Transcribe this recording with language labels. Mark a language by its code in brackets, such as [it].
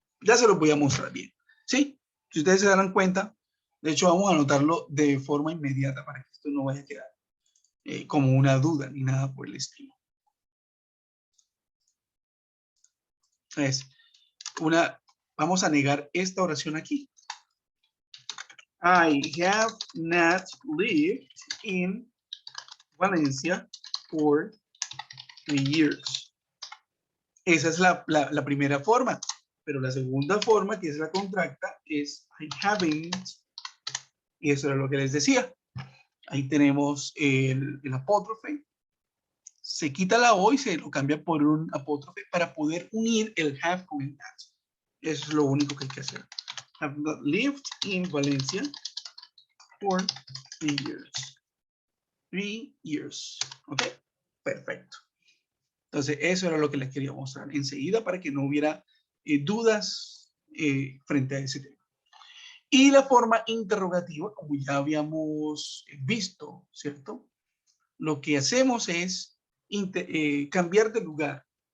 [es] Ya se los voy a mostrar bien. ¿Sí? Si ustedes se darán cuenta, de hecho vamos a anotarlo de forma inmediata para que esto no vaya a quedar como una duda ni nada por el estilo. Vamos a negar esta oración aquí. [en] I have not lived in Valencia for 3 years. [es] Esa es la primera forma. Pero la segunda forma, que es la contracta, es [en] I haven't. [es] Y eso era lo que les decía. Ahí tenemos el apóstrofe. Se quita la O y se lo cambia por un apóstrofe para poder unir el have con el that. Eso es lo único que hay que hacer. [en] have not lived in Valencia for 3 years. 3 years. ¿Ok? [es] Perfecto. Entonces, eso era lo que les quería mostrar enseguida para que no hubiera dudas frente a ese tema. Y la forma interrogativa, como ya habíamos visto, ¿cierto? Lo que hacemos es cambiar de lugar.